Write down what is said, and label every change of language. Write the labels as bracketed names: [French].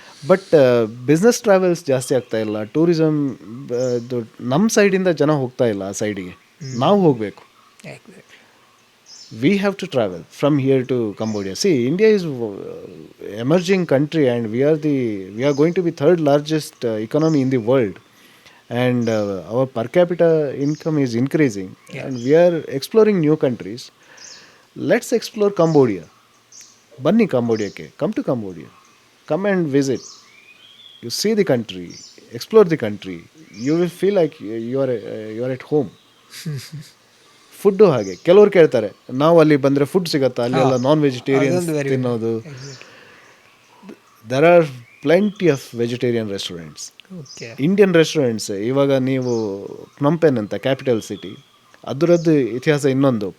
[Kannada] But business travels ಜಾಸ್ತಿ ಆಗ್ತಾ ಇಲ್ಲ. ಟೂರಿಸಮ್ ನಮ್ಮ ಸೈಡಿಂದ ಜನ ಹೋಗ್ತಾ ಇಲ್ಲ ಆ ಸೈಡಿಗೆ. ನಾವು ಹೋಗಬೇಕು. [English] We have to travel from here to Cambodia. India is emerging country and we are going to be third largest economy in the world, and our per capita income is increasing, and we are exploring new countries. Let's explore Cambodia. Banni Cambodia ke, come to Cambodia, come and visit. You see the country, explore the country. You will feel like you are at home. [Kannada] Food ಹಾಗೆ ಕೆಲವ್ರು ಕೇಳ್ತಾರೆ, ನಾವು ಅಲ್ಲಿ ಬಂದರೆ food ಸಿಗುತ್ತಾ, ಅಲ್ಲಿ ಎಲ್ಲ non vegetarians ತಿನ್ನೋದು. [English] There are plenty of vegetarian restaurants, Indian restaurants. [Kannada] ಇವಾಗ ನೀವು ಪ್ನೊಂಪೆನ್ ಅಂತ ಕ್ಯಾಪಿಟಲ್ ಸಿಟಿ, ಅದರದ್ದು ಇತಿಹಾಸ ಇನ್ನೊಂದು.